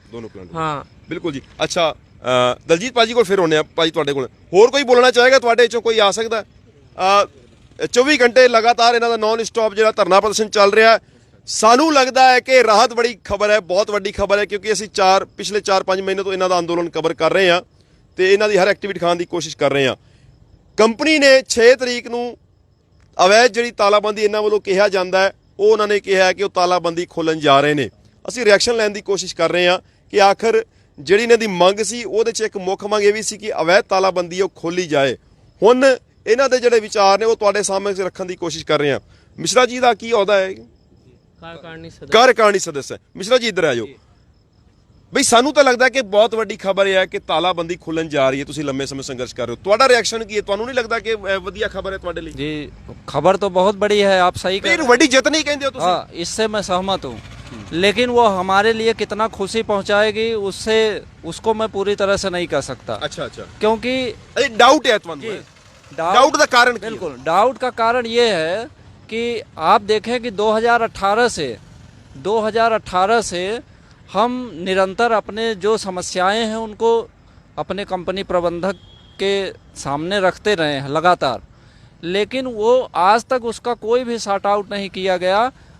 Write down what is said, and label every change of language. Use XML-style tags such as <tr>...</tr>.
<hi>दोनों प्लांट? हाँ बिल्कुल जी।</hi> <pa>अच्छा, ਦਲਜੀਤ ਭਾਜੀ ਕੋਲ ਫਿਰ ਆਉਂਦੇ ਆ। ਭਾਜੀ ਤੁਹਾਡੇ ਕੋਲ ਹੋਰ ਕੋਈ ਬੋਲਣਾ ਚਾਹੇਗਾ? ਤੁਹਾਡੇ ਚੋਂ ਕੋਈ ਆ ਸਕਦਾ? 24 ਘੰਟੇ ਲਗਾਤਾਰ ਇਹਨਾਂ ਦਾ ਨਾਨ ਸਟਾਪ ਜਿਹੜਾ ਧਰਨਾ ਪ੍ਰਦਰਸ਼ਨ ਚੱਲ ਰਿਹਾ ਹੈ। ਸਾਨੂੰ ਲੱਗਦਾ ਹੈ ਕਿ ਰਾਹਤ ਬੜੀ ਖਬਰ ਹੈ, ਬਹੁਤ ਵੱਡੀ ਖਬਰ ਹੈ, ਕਿਉਂਕਿ ਅਸੀਂ ਪਿਛਲੇ 4-5 ਮਹੀਨੇ ਤੋਂ ਇਹਨਾਂ ਦਾ ਅੰਦੋਲਨ ਕਵਰ ਕਰ ਰਹੇ ਹਾਂ ਤੇ ਇਹਨਾਂ ਦੀ ਹਰ ਐਕਟੀਵਿਟੀ ਦਿਖਾਉਣ ਦੀ ਕੋਸ਼ਿਸ਼ ਕਰ ਰਹੇ ਹਾਂ। ਕੰਪਨੀ ਨੇ 6 ਤਰੀਕ ਨੂੰ ਅਵੈਧ ਜਿਹੜੀ ਤਾਲਾਬੰਦੀ ਇਹਨਾਂ ਵੱਲੋਂ ਕਿਹਾ ਜਾਂਦਾ ਹੈ, ਉਹ ਉਹਨਾਂ ਨੇ ਕਿਹਾ ਕਿ ਉਹ ਤਾਲਾਬੰਦੀ ਖੋਲਣ ਜਾ ਰਹੇ ਨੇ। ਅਸੀਂ ਰਿਐਕਸ਼ਨ ਲੈਣ ਦੀ ਕੋਸ਼ਿਸ਼ ਕਰ ਰਹੇ ਹਾਂ ਕਿ ਆਖਰ ਜਿਹੜੀ ਇਹਨਾਂ ਦੀ ਮੰਗ ਸੀ ਉਹਦੇ 'ਚ ਇੱਕ ਮੁੱਖ ਮੰਗ ਇਹ ਵੀ ਸੀ ਕਿ ਅਵੈਧ ਤਾਲਾਬੰਦੀ ਉਹ ਖੋਲੀ ਜਾਏ। ਹੁਣ ਇਹਨਾਂ ਦੇ ਜਿਹੜੇ ਵਿਚਾਰ ਨੇ ਉਹ ਤੁਹਾਡੇ ਸਾਹਮਣੇ ਰੱਖਣ ਦੀ ਕੋਸ਼ਿਸ਼ ਕਰ ਰਹੇ ਹਾਂ। ਮਿਸ਼ਰਾ ਜੀ ਦਾ ਕੀ ਅਹੁਦਾ ਹੈ? ਕਾਰਜਕਾਰਨੀ ਸਦस्य ਹੈ। ਮਿਸ਼ਰਾ ਜੀ ਇੱਧਰ ਆ ਜਾਓ। ਬਈ ਸਾਨੂੰ ਤਾਂ ਲੱਗਦਾ ਕਿ ਬਹੁਤ ਵੱਡੀ ਖਬਰ ਇਹ ਹੈ ਕਿ ਤਾਲਾਬੰਦੀ ਖੁੱਲਣ ਜਾ ਰਹੀ ਹੈ, ਤੁਸੀਂ ਲੰਮੇ ਸਮੇਂ ਸੰਘਰਸ਼ ਕਰ ਰਹੇ ਹੋ, ਤੁਹਾਡਾ ਰਿਐਕਸ਼ਨ ਕੀ ਹੈ? ਤੁਹਾਨੂੰ ਨਹੀਂ ਲੱਗਦਾ ਕਿ ਵਧੀਆ ਖਬਰ ਹੈ ਤੁਹਾਡੇ ਲਈ?</pa> <hi>जी खबर तो बहुत बड़ी है, आप सही कह</hi> <pa>ਫਿਰ</pa> <hi>रहे हैं।</hi> <pa>ਵੱਡੀ ਜਿੱਤ ਨਹੀਂ ਕਹਿੰਦੇ ਹੋ ਤੁਸੀਂ?</pa> <hi>हाँ, इससे मैं सहमत हूँ, लेकिन वो हमारे लिए कितना खुशी पहुँचाएगी उसको मैं पूरी तरह से नहीं कह सकता,</hi> <pa>ਅੱਛਾ</pa> <hi>क्योंकि</hi> <pa>ਇਹ ਡਾਊਟ ਹੈ ਤੁਹਾਨੂੰ?</pa> <hi>डाउट का कारण क्या है? बिल्कुल डाउट का कारण ये है कि आप देखें कि 2018 से हम निरंतर अपने जो समस्याएं हैं उनको अपने कंपनी प्रबंधक के सामने रखते रहे हैं लगातार, लेकिन वो आज तक उसका कोई भी सॉर्ट आउट नहीं किया गया।</hi>